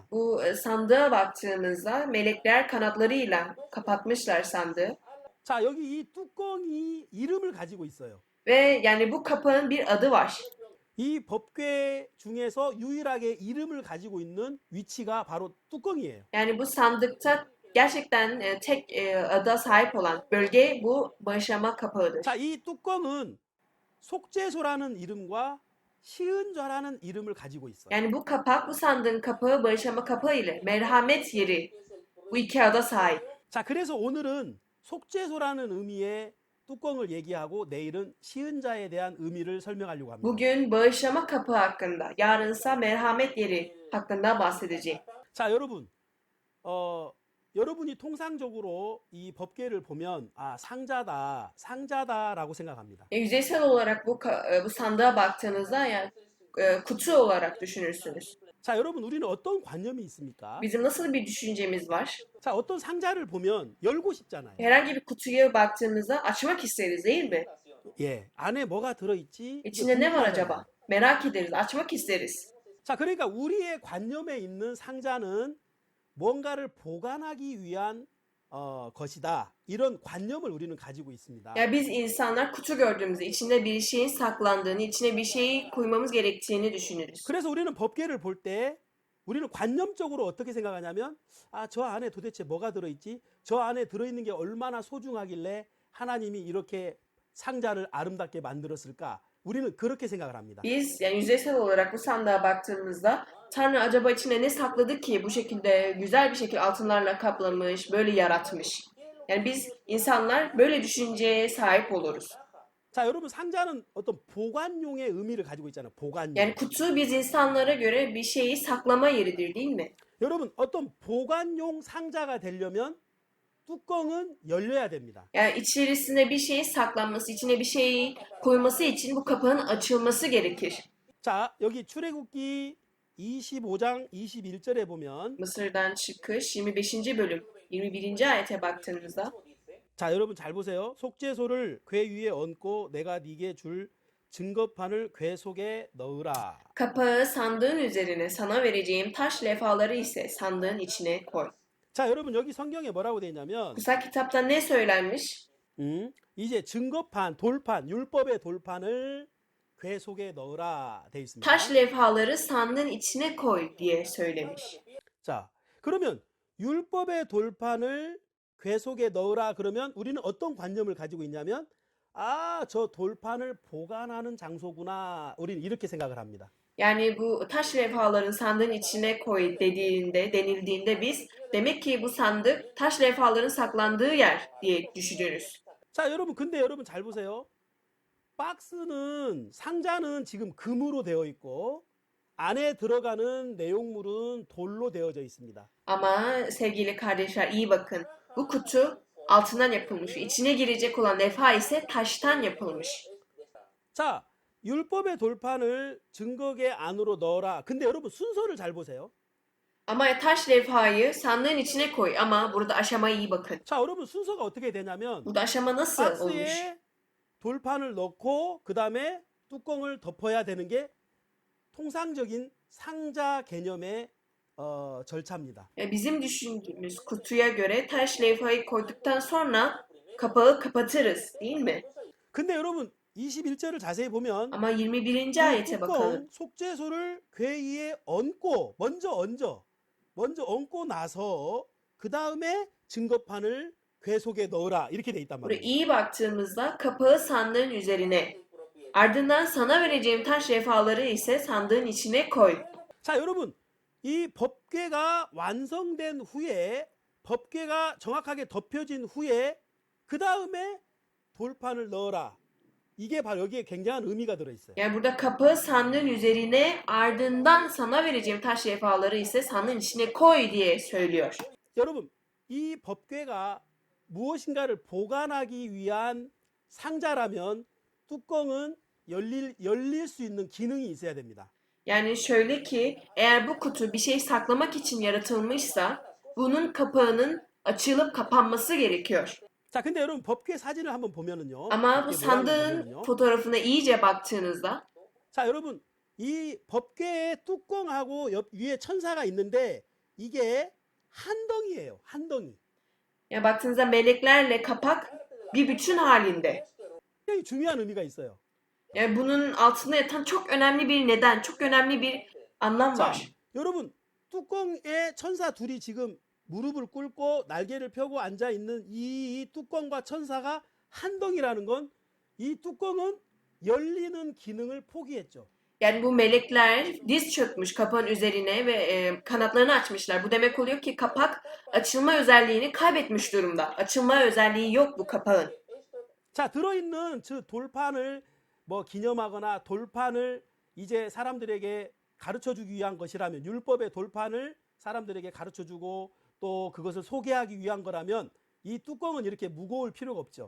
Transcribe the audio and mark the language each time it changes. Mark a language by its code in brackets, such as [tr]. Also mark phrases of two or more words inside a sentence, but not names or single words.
[tr] Bu sandığa baktığımızda melekler kanatlarıyla kapatmışlar sandığı. [ko] 자, 여기 이 뚜껑이 이름을 가지고 있어요. [tr] Ve yani bu kapağın bir adı var. [ko] 이 법궤 중에서 유일하게 이름을 가지고 있는 위치가 바로 뚜껑이에요. [tr] Yani bu sandıkta gerçekten tek ada sahip olan bölge bu bağışlama kapağıdır. [ko] 자, 이 뚜껑은 속죄소라는 이름과 시은좌라는 이름을 가지고 있어요. [tr] Yani bu kapak, bu sandığın kapağı bağışlama kapağı ile merhamet yeri bu iki ada sahip. [ko] 자, 그래서 오늘은 속죄소라는 의미의 뚜껑을 얘기하고 내일은 시은자에 대한 의미를 설명하려고 합니다. [tr] Bugün bağışlama kapağı hakkında, yarınsa merhamet yeri hakkında bahsedeceğim. [ko] 자, 여러분, 여러분이 통상적으로 이 법궤를 보면 상자다라고 생각합니다. [tr] Yüzeysel olarak bu sandığa baktığınızda yani kutu olarak düşünürsünüz. [ko] 자, 여러분, 우리는 어떤 관념이 있습니까? [tr] Bizim nasıl bir düşüncemiz var? [ko] 자, 어떤 상자를 보면 열고 싶잖아요. [tr] Herhangi bir kutuya baktığımızda açmak isteriz değil mi? [ko] 예, 안에 뭐가 들어있지? [tr] İçinde ne var acaba? Merak ederiz, açmak isteriz. [ko] 자, 그러니까 우리의 관념에 있는 상자는 뭔가를 보관하기 위한 것이다. 이런 관념을 우리는 가지고 있습니다. [tr] Ya biz insanlar kutu gördüğümüzde içinde bir şeyin saklandığını, içine bir şeyi koymamız gerektiğini düşünürüz. [ko] 그래서 우리는 법궤를 볼 때 우리는 관념적으로 어떻게 생각하냐면 저 안에 도대체 뭐가 들어있지? 저 안에 들어있는 게 얼마나 소중하길래 하나님이 이렇게 상자를 아름답게 만들었을까? 우리는 그렇게 생각을 합니다. [tr] Biz yani yüzeysel olarak bu sandığa baktığımızda Tanrı acaba içine ne sakladı ki bu şekilde güzel bir şekilde altınlarla kaplamış, böyle yaratmış. Yani biz insanlar böyle düşünceye sahip oluruz. [ko] 자, 여러분 상자는 어떤 보관용의 의미를 가지고 있잖아요. 보관용. [tr] Yani kutu biz insanlara göre bir şeyi saklama yeridir değil mi? [ko] 여러분 어떤 보관용 상자가 되려면 뚜껑은 열려야 됩니다. [tr] Yani içerisinde bir şeyin saklanması, içine bir şeyi koyması için bu kapağın açılması gerekir. [ko] 자, 여기 출애굽기 25장 21절에 보면 [tr] Mısır'dan çıkış 25. bölüm 21. ayete baktığımızda [ko] 자, 여러분 잘 보세요. 속죄소를 궤 위에 얹고 내가 네게 줄 증거판을 궤 속에 넣으라. [tr] kapağı sandığın üzerine sana vereceğim taş levhaları ise sandığın içine koy. [ko] 자, 여러분 여기 성경에 뭐라고 되어 있냐면 [tr] Kutsal kitapta ne söylenmiş? [ko] 이제 증거판, 돌판, 율법의 돌판을 궤 속에 넣으라 되어 있습니다. [tr] Taş levhaları sandığın içine koy diye söylemiş. [ko] 자, 그러면 율법의 돌판을 궤 속에 넣으라 그러면 우리는 어떤 관념을 가지고 있냐면 저 돌판을 보관하는 장소구나. 우리는 이렇게 생각을 합니다. [tr] Yani bu taş levhaların sandığın içine koy denildiğinde biz demek ki bu sandık taş levhaların saklandığı yer diye düşünürüz. [ko] 자, 여러분 근데 여러분 잘 보세요. 박스는 상자는 지금 금으로 되어 있고 안에 들어가는 내용물은 돌로 되어져 있습니다. [tr] Ama sevgili kardeşler iyi bakın. Bu kutu altından yapılmış. İçine girecek olan levha ise taştan yapılmış. [ko] 자, 율법의 돌판을 증거계 안으로 넣어라. 근데 여러분 순서를 잘 보세요. [tr] Ama taş levhayı sandığın içine koy. Ama burada aşamaya iyi bakın. [ko] 자, 여러분 순서가 어떻게 되냐면 [tr] Burada aşama nasıl olmuş? [ko] 박스에 돌판을 넣고 그 다음에 뚜껑을 덮어야 되는 게 통상적인 상자 개념의 절차입니다. [tr] Bizim düşündüğümüz kutuya göre taş levhayı koyduktan sonra kapağı kapatırız, değil mi? [ko] 근데 여러분 21절을 자세히 보면 [tr] Ama 21. 그 ayete bakalım. [ko] 뚜껑 속죄소를 궤 위에 얹고 먼저 얹고 나서 그 다음에 증거판을 궤 속에 넣으라 이렇게 돼 있단 [tr] Buraya [ko] 말이에요. [tr] iyi baktığımızda kapağı sandığın üzerine. Ardından sana vereceğim taş levhaları ise sandığın içine koy. [ko] 자, 여러분 이 법궤가 완성된 후에 법궤가 정확하게 덮여진 후에 그 다음에 돌판을 넣어라. 이게 바로 여기에 굉장한 의미가 들어있어요. [tr] Yani burada kapağı sandığın üzerine ardından sana vereceğim taş levhaları ise sandığın içine koy diye söylüyor. [ko] 여러분 이 법궤가 무엇인가를 보관하기 위한 상자라면 뚜껑은 열릴 수 있는 기능이 있어야 됩니다. [tr] Yani şöyle ki eğer bu kutu bir şey saklamak için yaratılmışsa bunun kapağının açılıp kapanması gerekiyor. [ko] 자, 근데 여러분 법궤 사진을 한번 보면은요. [tr] Ama bu [ko] 법궤 모양을 [tr] sandığın [ko] 보면은요. [tr] fotoğrafına iyice baktığınızda [ko] 자, 여러분 이 법궤의 뚜껑하고 위에 천사가 있는데 이게 한 덩이에요. 한 덩이. [tr] ya baktığınızda meleklerle kapak bir bütün halinde. [ko] 굉장히 중요한 의미가 있어요. [tr] Yani bunun altında yatan çok önemli bir neden, çok önemli bir anlam [ko] 자, [tr] var. [ko] 여러분 뚜껑에 천사 둘이 지금 무릎을 꿇고 날개를 펴고 앉아 있는 이 뚜껑과 천사가 한 덩이라는 건 이 뚜껑은 열리는 기능을 포기했죠. [tr] Yani bu melekler diz çökmüş kapağın üzerine ve kanatlarını açmışlar. Bu demek oluyor ki kapak açılma özelliğini kaybetmiş durumda. Açılma özelliği yok bu kapağın. [ko] 자, 들어있는 저 돌판을 뭐 기념하거나 돌판을 이제 사람들에게 가르쳐 주기 위한 것이라면 율법의 돌판을 사람들에게 가르쳐 주고 또 그것을 소개하기 위한 거라면 이 뚜껑은 이렇게 무거울 필요가 없죠.